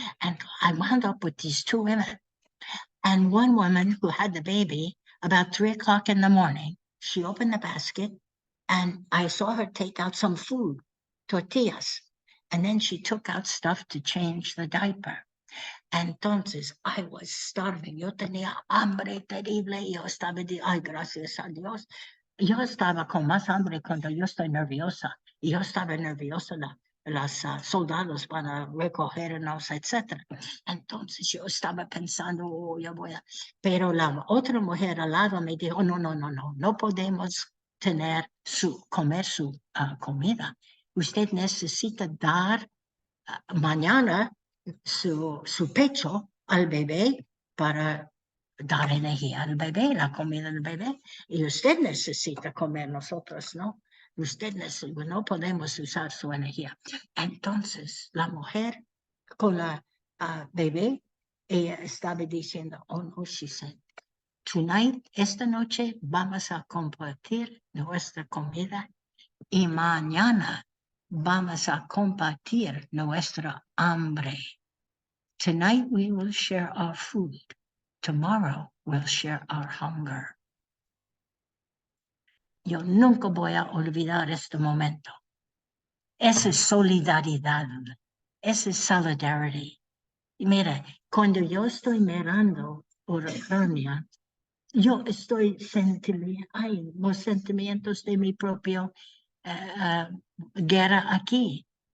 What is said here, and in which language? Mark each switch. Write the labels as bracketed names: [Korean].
[English] And I wound up with these two women. And one woman who had the baby about 3 o'clock in the morning, she opened the basket and I saw her take out some food, tortillas. And then she took out stuff to change the diaper. Entonces, I was starving. [Spanish] Yo tenía hambre terrible. Yo estaba ay, gracias a Dios. Yo estaba con más hambre cuando yo estoy nerviosa. Y yo estaba nerviosa. Los soldados van a recogernos, etc. Entonces, yo estaba pensando, yo voy a... Pero la otra mujer al lado me dijo, no podemos comer su comida. Usted necesita dar mañana su pecho al bebé para dar energía al bebé, la comida del bebé. Y usted necesita comer, nosotros no. No podemos usar su energía. Entonces, la mujer con la bebé, ella estaba diciendo, oh no, [English] she said, tonight, [Spanish] esta noche vamos a compartir nuestra comida y mañana vamos a compartir nuestra hambre. [English] Tonight we will share our food. Tomorrow we'll share our hunger. [Spanish] Yo nunca voy a olvidar este momento. Esa es solidaridad. Esa es solidarity. Y mira, cuando yo estoy mirando Ucrania, yo estoy los sentimientos de mi propio guerra aquí.